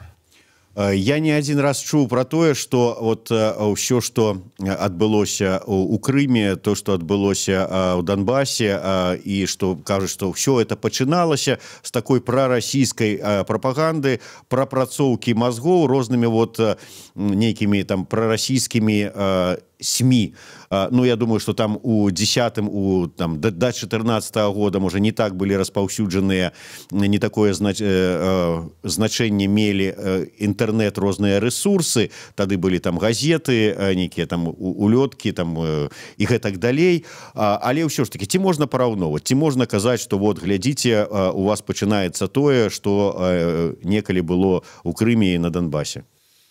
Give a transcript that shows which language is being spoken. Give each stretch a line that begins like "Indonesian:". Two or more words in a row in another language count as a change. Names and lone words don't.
Belarusian: Я не один раз чуў пра тое, што вот ўсё, што адбылося ў Крыме, то, што адбылося ў Донбасе, і што кажуць, што ўсё это пачыналася з такой прарасійскай прапаганды, прапрацоўкі мазгоў рознымі вот нейкімі там прарасійскімі СМИ.
Russian: Ну, я думаю, что там у 10-м, до 14-го года, может, не так были
Belarusian: распаўсюджаныя, не такое значэнне мелі інтэрнэт, розныя рэсурсы, тады былі там газеты, нейкія там улёткі, там і гэтак далей. Але ўсё ж таки, ці можна параўноўваць, ці можна казаць, што вот, глядзіце, у вас пачынаецца тое, што некалі было ў Крыме і на Донбасе?